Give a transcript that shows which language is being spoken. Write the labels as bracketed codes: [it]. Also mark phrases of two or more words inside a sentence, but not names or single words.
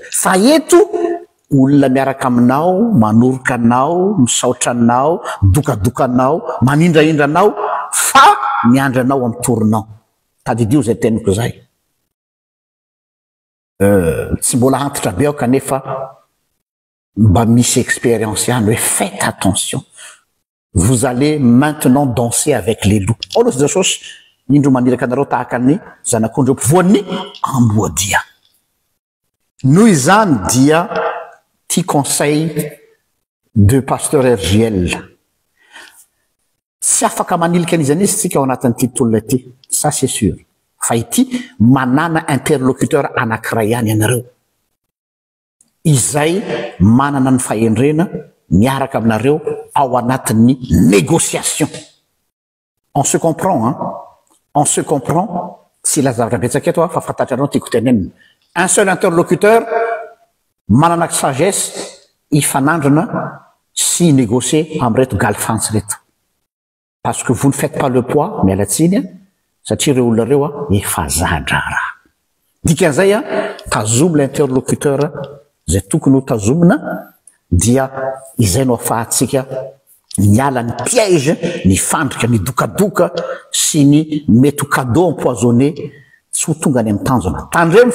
[mg] Fa eto olona miaraka aminao, manoroka anao, misaotra anao, dokadokanao, manindraindra anao fa miandra anao amin'ny torinao. Tadidio zay teniko zay. Tsy mbola antitra be aho kanefa mba misy expérience ihany hoe [fr] faites attention. Vous allez maintenant danser avec les loups. [mg] Olosi Jesosy indro maniraka anareo tahaka ny zanak'ondreo mpivoan'ny amboadia. Noho izany dia ty [fr] conseil de pasteur [mg] RGL. Tsy afaka manilika an'izany izy tsika ao anatin'ity tolona ity. [fr] Ça c'est sûr. [mg] Fa ity manana interlocuteur anankiray ihany ianareo. Izay manana ny fahendrena miaraka aminareo ao anatin'ny négociation. [fr] On se comprend, hein? On se comprend. [mg] Si la zavatra betsaka eto fa fantatranao tiako tenenina. [fr] Un seul interlocuteur [mg] manana sagesse ifanandrina si négocier amreto galfantsy reto. [fr] Parce que vous ne faites pas le poids, [mg] mialatsiny satria ireo olona reo efa zadra raha. Dikan'izay tazomy l'interlocuteur zay tokony ho tazomina dia izay no ahafahantsika miala ny piège, ny fandrika, ny dokadoka sy ny mety ho [fr] cadeau empoisonné [mg] tsy ho tonga any amin'ny tanjona.